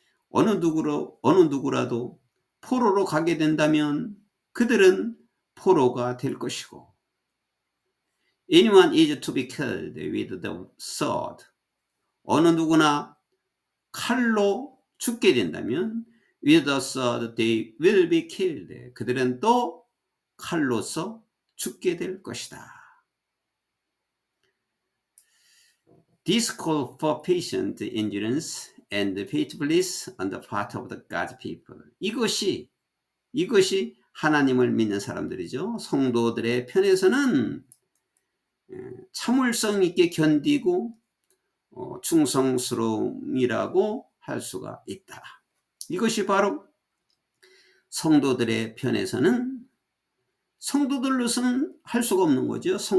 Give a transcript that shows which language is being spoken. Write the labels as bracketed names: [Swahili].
[Korean] 어느 누구라도 포로로 가게 된다면 그들은 포로가 될 것이고, [English] anyone is to be killed with the sword. [Korean] 어느 누구나 칼로 죽게 된다면 [English] with the sword they will be killed. [Korean] 그들은 또 칼로서 죽게 될 것이다. [English] This call for patient endurance and faithfulness on the part of the God's people. [Korean] 이것이 하나님을 믿는 사람들이죠. 성도들의 편에서는 참을성 있게 견디고 충성스러움이라고 할 수가 있다. 이것이 바로 성도들의 편에서는, 성도들로서는 할 수가 없는 거죠.